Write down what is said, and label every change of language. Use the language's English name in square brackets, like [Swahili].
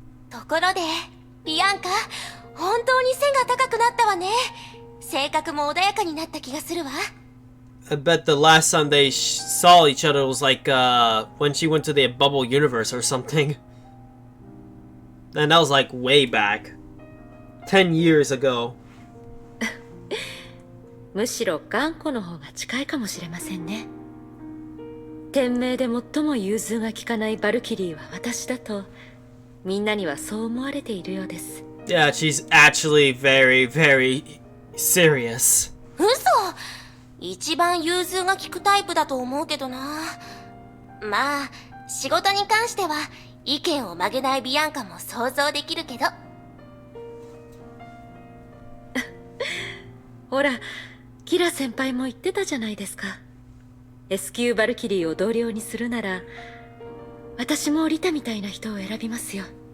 [Japanese] ところでビアンカ、本当に背が高くなったわね。性格も穏やかになった気がするわ。 [English] I bet the last time they saw each other was like when she went to the bubble universe or something. And that was like way back. 10 years ago. [Japanese] むしろ頑固の方が近いかもしれませんね。天命で最も融通が利かないバルキリーは私だとみんなにはそう思われているようです。 [English] Yeah, she's actually very, very serious. [Japanese] 嘘、一番融通が利くタイプだと思うけどな。まあ仕事に関しては意見を曲げないビアンカも想像できるけど。ほら、キラ先輩も言ってたじゃないですか。S 級バルキリーを同僚にするなら私もリタみたいな人を選びますよ。